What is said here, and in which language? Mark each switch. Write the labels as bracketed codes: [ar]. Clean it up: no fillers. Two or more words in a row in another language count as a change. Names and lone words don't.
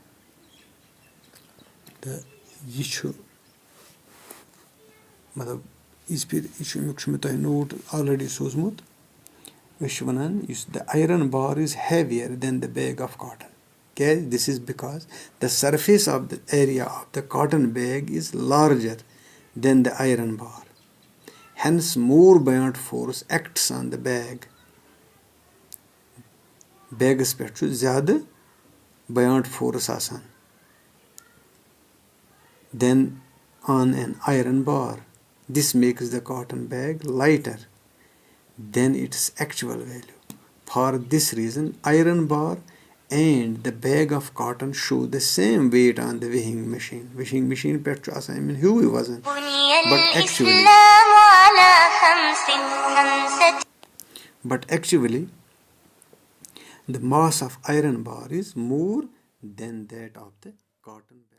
[ks] تہٕ یہِ چھُ مطلب یِژ پھِرِ یہِ چھُ اَمیُک چھُ مےٚ تۄہہِ [en] note already [ks] سوٗزمُت أسۍ چھِ وَنان یُس [en] the iron bar is heavier than the bag of cotton کیازِ this is because the surface of the area of the cotton bag is larger than the iron bar hence more buoyant force acts on the bag [ks] بیگَس پٮ۪ٹھ چھُ زیادٕ [en] buoyant force آسان than on an iron bar this makes the cotton bag lighter than its actual value for this reason iron bar and the bag of cotton show the same weight on the weighing machine weighing machine [ks] پٮ۪ٹھ چھُ آسان یِمَن ہیوٗوٕے وَزَن [en] but actually the mass of iron bar is more than that of the cotton